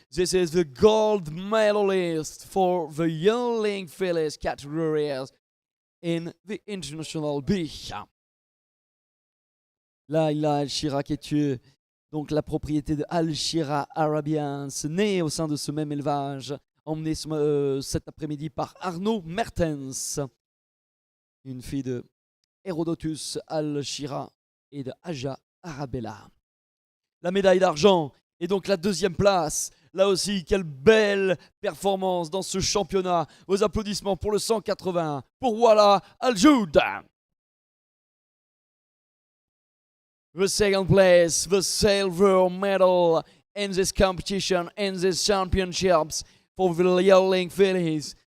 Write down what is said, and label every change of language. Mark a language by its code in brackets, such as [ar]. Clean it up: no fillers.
[en] This is the gold medalist for the yearling fillies categories in the International B. [fr] Laila Al-Shira qui est donc la propriété de Al-Shira Arabians, née au sein de ce même élevage, emmenée cet après-midi par Arnaud Mertens, une fille de Herodotus Al-Shira et de Aja Arabella. La médaille d'argent et donc la deuxième place. Là aussi, quelle belle performance dans ce championnat. Vos applaudissements pour le 180, pour Wala Al-Joud. [en] The second place, the silver medal in this competition, in these championships for the yearling fillies.